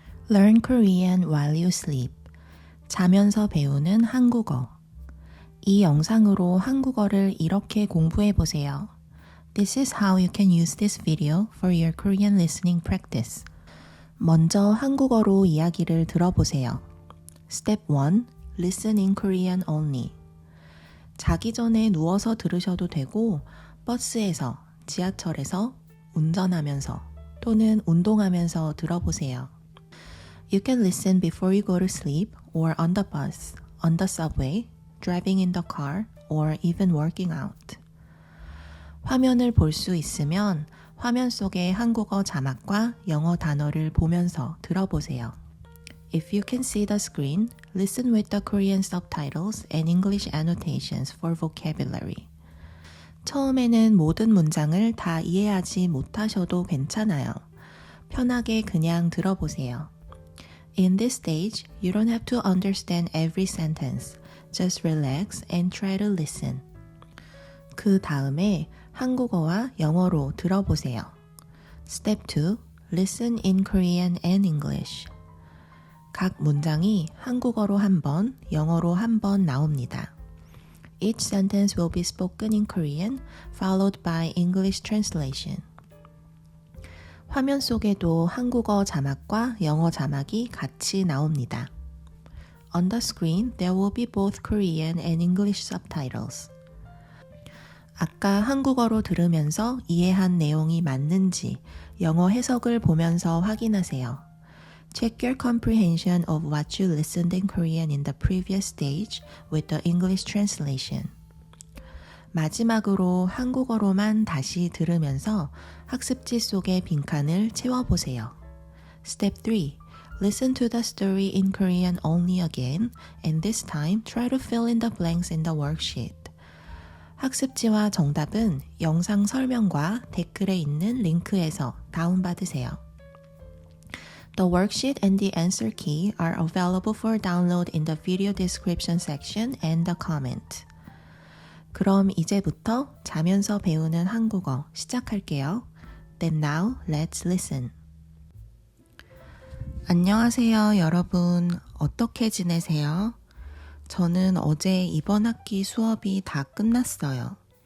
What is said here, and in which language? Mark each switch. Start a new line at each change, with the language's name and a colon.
English: Learn Korean while you sleep.
Korean: 자면서 배우는 한국어. 이 영상으로 한국어를 이렇게 공부해 보세요.
English: This is how you can use this video for your Korean listening practice.
Korean: 먼저 한국어로 이야기를 들어보세요.
English: Step 1. Listen in Korean only.
Korean: 자기 전에 누워서 들으셔도 되고 버스에서, 지하철에서, 운전하면서 또는 운동하면서 들어보세요.
English: You can listen before you go to sleep or on the bus, on the subway, driving in the car, or even working out.
Korean: 화면을 볼 수 있으면 화면 속의 한국어 자막과 영어 단어를 보면서 들어보세요.
English: If you can see the screen, listen with the Korean subtitles and English annotations for vocabulary.
Korean: 처음에는 모든 문장을 다 이해하지 못하셔도 괜찮아요. 편하게 그냥 들어보세요.
English: In this stage, you don't have to understand every sentence. Just relax and try to listen.
Korean: 그 다음에 한국어와 영어로 들어보세요.
English: Step 2. Listen in Korean and English.
Korean: 각 문장이 한국어로 한 번, 영어로 한 번 나옵니다.
English: Each sentence will be spoken in Korean, followed by English translation.
Korean: 화면 속에도 한국어 자막과 영어 자막이 같이 나옵니다.
English: On the screen, there will be both Korean and English subtitles.
Korean: 아까 한국어로 들으면서 이해한 내용이 맞는지 영어 해석을 보면서 확인하세요.
English: Check your comprehension of what you listened in Korean in the previous stage with the English translation.
Korean: 마지막으로 한국어로만 다시 들으면서 학습지 속의 빈칸을 채워보세요.
English: Step 3. Listen to the story in Korean only again, and this time try to fill in the blanks in the worksheet.
Korean: 학습지와 정답은 영상 설명과 댓글에 있는 링크에서 다운받으세요.
English: The worksheet and the answer key are available for download in the video description section and the comment.
Korean: 그럼 이제부터 자면서 배우는 한국어 시작할게요.
English: Then now, let's listen.
Korean: 안녕하세요, 여러분. 어떻게 지내세요? 저는 어제 이번 학기 수업이 다 끝났어요.